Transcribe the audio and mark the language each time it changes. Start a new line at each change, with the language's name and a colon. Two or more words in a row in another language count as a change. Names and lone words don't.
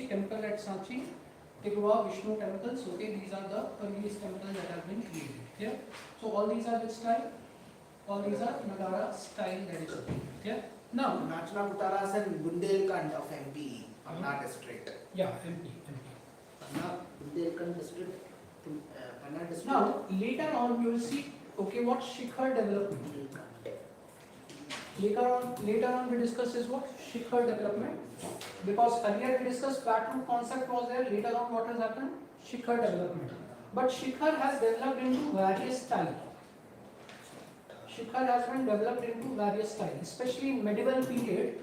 English: Temple at Sanchi, Tigwa, Vishnu temples. Okay. These are the earliest temples that have been created. Yeah. So all these are which style? All these are Nagara style, that is okay. Yeah. Now, Nachna Kutaras and Bundelkhand of MP, Panna district. yeah, MP. Bundelkhand district, Panna district. Now, later on you will see, okay, what Shikhar development. Later on we discuss is what? Shikhar development. Because earlier we discussed flat roof concept was there, later on what has happened? Shikhar development. But Shikhar has developed into various styles. Shikhar has been developed into various styles, especially in medieval period.